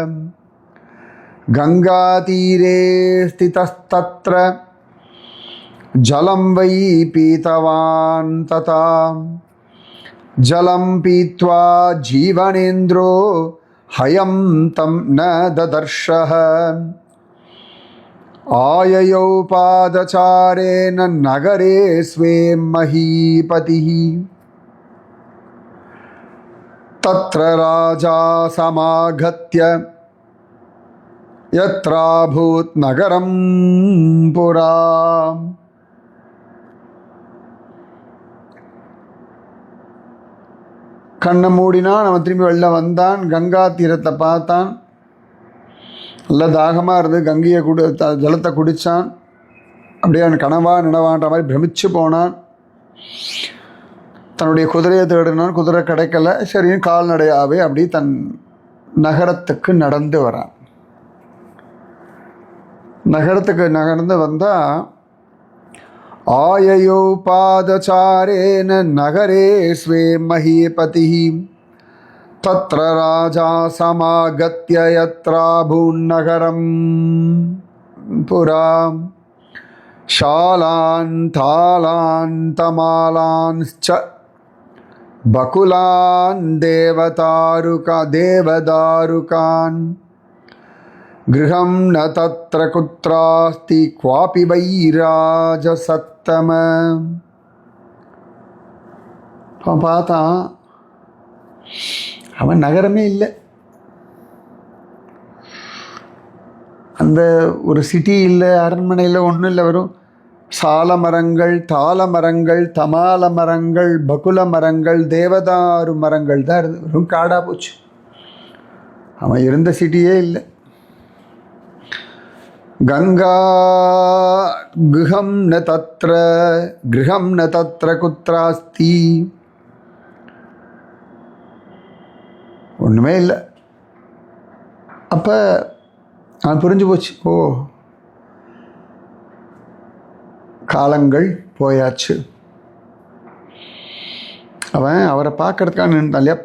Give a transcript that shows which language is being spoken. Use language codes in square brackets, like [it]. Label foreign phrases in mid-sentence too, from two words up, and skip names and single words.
[sa] गङ्गातीरे स्थितस्तत्र जलं वै पीतवान् तदा जलं पीत्वा जीवनेन्द्रो हयं तं न ददर्श आययौ पादचारेण नगरे स्वे महीपतिः तत्र राजा समागत्य यत्राभूत् नगरं पुरा. [ta] கண்ணை மூடினான். அவன் திரும்பி வெளில வந்தான். கங்கா தீரத்தை பார்த்தான். நல்ல தாகமாக இருந்தது. கங்கையை ஜலத்தை குடித்தான். அப்படியே அவன் கனவா நினவான்ற மாதிரி பிரமிச்சு போனான். தன்னுடைய குதிரையை தேடினான். குதிரை கிடைக்கல. சரி, கால்நடையாகவே அப்படி தன் நகரத்துக்கு நடந்து வரான். நகரத்துக்கு நகர்ந்து வந்தால் [sa] आययो पादचारेण नगरे स्वे महीपतिः तत्र राजा समागत्य यत्राभून्नगरं पुरा. शालान् तालान् तमालांश्च बकुलान् देवदारुकान् गृहं न तत्र कुत्रास्ति क्वापि वैराजसत्तम. [ta] அவன் பார்த்தான். அவன் நகரமே இல்லை. அந்த ஒரு சிட்டி இல்லை, அரண்மனை இல்லை, ஒன்றும் இல்லை. வரும் சால மரங்கள், தாள மரங்கள், தமால மரங்கள், பகுல மரங்கள், தேவதாரு மரங்கள் தான் இருந்தது. வெறும் காடாக போச்சு. அவன் இருந்த சிட்டியே இல்லை. [sa] गंगा गृहं न तत्र कुत्रास्ति. [ta] ஒன்றுமே இல்லை. அப்போ நான் புரிஞ்சு போச்சு. ஓ, காலங்கள் போயாச்சு. அவன் அவரை பார்க்கறதுக்காக நின்றான் இல்லையா.